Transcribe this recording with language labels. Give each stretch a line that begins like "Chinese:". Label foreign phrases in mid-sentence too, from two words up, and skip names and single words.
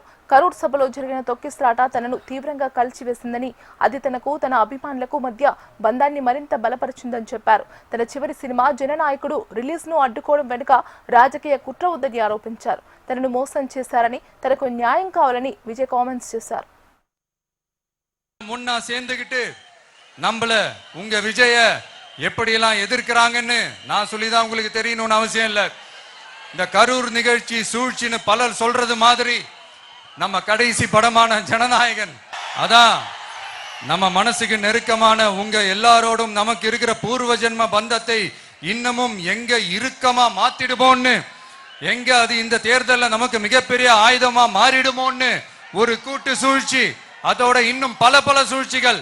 Telugu: కరూర్ సభలో జరిగిన తొక్కిసలాట తనను తీవ్రంగా కలిచివేసిందని, అది తనకు తన అభిమానులకు మధ్య బంధాన్ని మరింత బలపరిచిందని చెప్పారు. తన చివరి సినిమా జననాయకుడు రిలీజ్ ను అడ్డుకోవడం వెనుక రాజకీయ కుట్ర ఉందని ఆరోపించారు. తనను మోసం చేశారని, తనకు న్యాయం కావాలని విజయ్ కామెంట్స్ చేశారు.
Tamil: முன்னா சேர்ந்துகிட்டு நம்மள உங்க விஜய எப்படியெல்லாம் எதிர்க்கிறாங்கன்னு நான் சொல்லிதான் உங்களுக்கு தெரியணும்னு அவசியம் இல்லை. இந்த கரூர் நிகழ்ச்சி சூழ்ச்சின்னு பலர் சொல்றது மாதிரி நம்ம கடைசி படமான ஜனநாயகன் அதான் நம்ம மனசுக்கு நெருக்கமான உங்க எல்லாரோடும் நமக்கு இருக்கிற பூர்வ ஜென்ம பந்தத்தை இன்னமும் எங்க இறுக்கமா மாத்திடுமோன்னு, எங்க அது இந்த தேர்தல்ல நமக்கு மிகப்பெரிய ஆயுதமா மாறிடுமோன்னு ஒரு கூட்டு சூழ்ச்சி, அதோட இன்னும் பல பல சூழ்ச்சிகள்.